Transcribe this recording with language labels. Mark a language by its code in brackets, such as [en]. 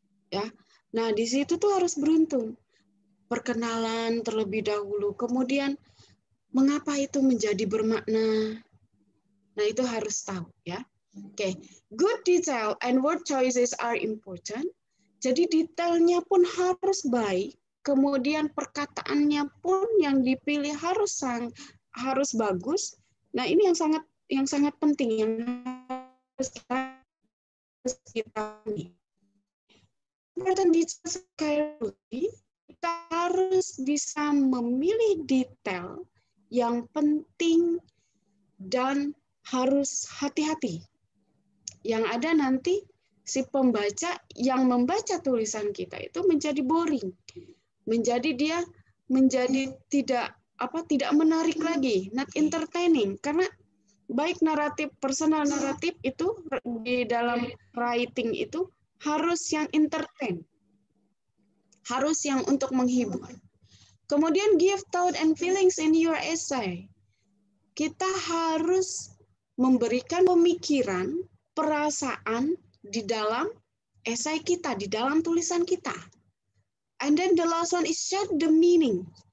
[id] Ya, nah di situ tuh harus beruntun. Perkenalan terlebih dahulu, kemudian mengapa itu menjadi bermakna. Nah itu harus tahu, ya. [en] Oke, good detail and word choices are important. [id] Jadi detailnya pun harus baik, kemudian perkataannya pun yang dipilih harus bagus. Nah, ini yang sangat penting yang harus kita ini. [en] Important details carefully, [id] kita harus bisa memilih detail yang penting dan harus hati-hati. Yang ada nanti si pembaca yang membaca tulisan kita itu menjadi boring. Dia menjadi tidak menarik lagi, [en] not entertaining, [id] karena baik naratif, personal naratif itu di dalam writing itu harus yang entertain, harus yang untuk menghibur. [en] Kemudian give thought and feelings in your essay. [id] Kita harus memberikan pemikiran, perasaan di dalam esai kita, di dalam tulisan kita. [en] And then the last one is share the meaning.